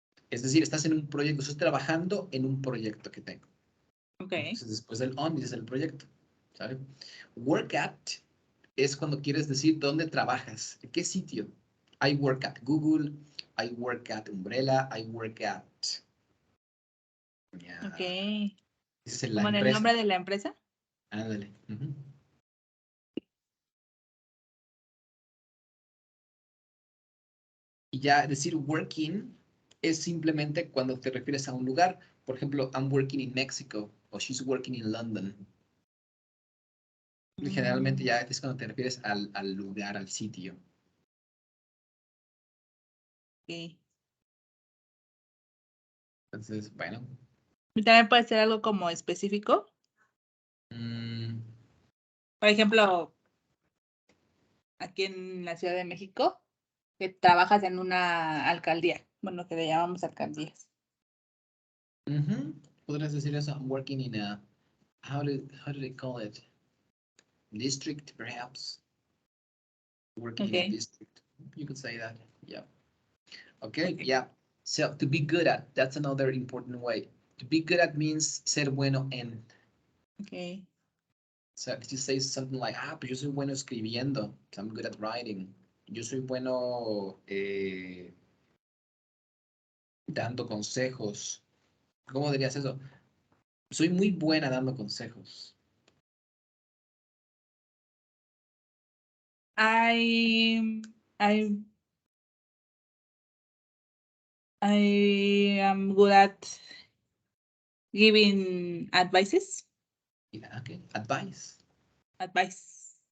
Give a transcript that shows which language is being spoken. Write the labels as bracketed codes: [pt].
[es] Es decir, estás en un proyecto, estás trabajando en un proyecto que tengo. [en] Okay. [es] Entonces, después del on dices el proyecto, ¿sabes? Work at es cuando quieres decir dónde trabajas, en qué sitio. [en] I work at Google, I work at Umbrella, I work at... Yeah, Okay. [es] dices en la ¿Como en el nombre empresa. de la empresa? Ándale. Y ya decir working es simplemente cuando te refieres a un lugar. Por ejemplo, [en] I'm working in Mexico o she's working in London. [es] Y generalmente ya es cuando te refieres al lugar, al sitio. [en] Okay. [es] Entonces, bueno. Y también puede ser algo como específico. mm, Por ejemplo, aquí en la Ciudad de México, que trabajas en una alcaldía. Bueno, que le llamamos alcaldías. Podrías decir eso. [en] I'm working in a, how do they call it? District, perhaps. Working in a Okay. district. You could say that. Yeah. Okay, Okay. yeah. So to be good at, that's another important way. To be good at means [es] ser bueno en. [en] Okay. So if you say something like, [es] pues yo soy bueno escribiendo. [en] So I'm good at writing. [es] Yo soy bueno dando consejos. ¿Cómo dirías eso? Soy muy buena dando consejos. [en] I I I am good at giving advices. Yeah, okay. Advice. Advice.